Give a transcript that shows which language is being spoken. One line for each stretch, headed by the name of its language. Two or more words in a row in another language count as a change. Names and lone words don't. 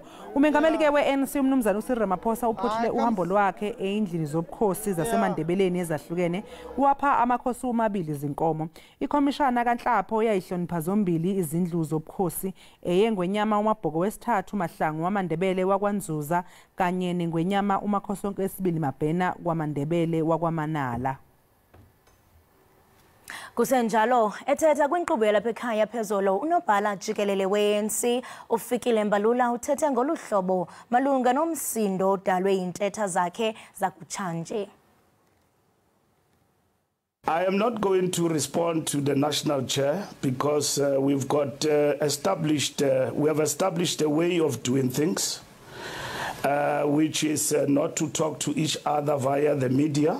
Zulu: Umengameli ke we-ANC umnumzana uCyril Ramaphosa uphothule uhambo lwakhe endlini zobukhosi zaseMandebeleni ezahlukene wapha amakhosi omabili izinkomo. Ikhomishana kaNhlapho yayihlonipha zombili izindlu zobukhosi eyengwenyama uMabhoko wesithathu Mahlangu waMandebele wakwaNzuza kanye nengwenyama uMakhosonke wesibili Mabhena kwaMandebele wakwaManala.
Xhosa: Kusenjalo ethetha kwinkqubo yalapha ekhaya phezolo unobhala Jikelele we-ANC ufikile Mbalula uthethe ngolu hlobo malunga nomsindo odalwe yintetha zakhe zakutshanje.
English: I am not going to respond to the national chair because we have established a way of doing things, which is not to talk to each other via the media.